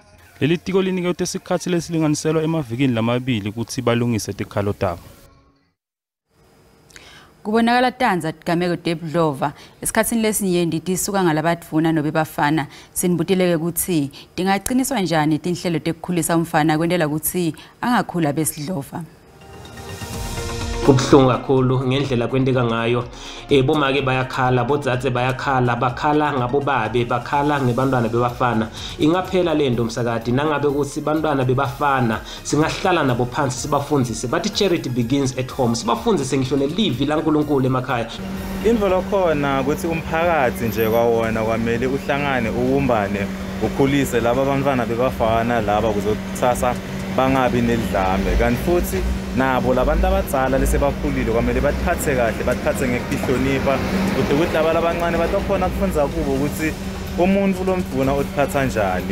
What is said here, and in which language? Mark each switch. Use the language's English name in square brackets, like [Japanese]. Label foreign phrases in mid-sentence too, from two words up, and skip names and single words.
[Swati] Leli tiko linike utesikhathi lesilinganiselwa emavikini lamabili ukuthi balungise tikhalo tabo. Kubonakala Tanza Tigameko Debdlova esikhatsini lesinyenti tisuka ngalabatvuna nobe bafana sinibutileke ukuthi tingaqiniswa njani tinhlelo tekukhulisa umfana kwendela ukuthi angakhula besidlova. Kubhlungu kakhulu ngendlela kwendeka ngayo bomake bayakhala bodzadze bayakhala bakhala ngabobabe bakhala ngebantwana bebafana ingaphela lento msakati nangabe ukuthi bantwana bebafana singahlala nabo phansi sibafundzise bathi [English] charity begins at home [Swati] sibafundzise ngisho nelivi laNkulunkulu emakhaya. Indvo lokhona ukuthi umphakathi nje kwawona kwamele uhlangane ubumbane ukhulise laba bantwana bebafana laba kuzothasa bangabi nelidlame kanti futhi nabo labantu abadzala lesebakhulile kwamele bathathe kahle bathathe ngekuhlonipha ukuthi laba labancane batokhona kufundza kubo ukuthi umuntu lomdvuna uthatha njani.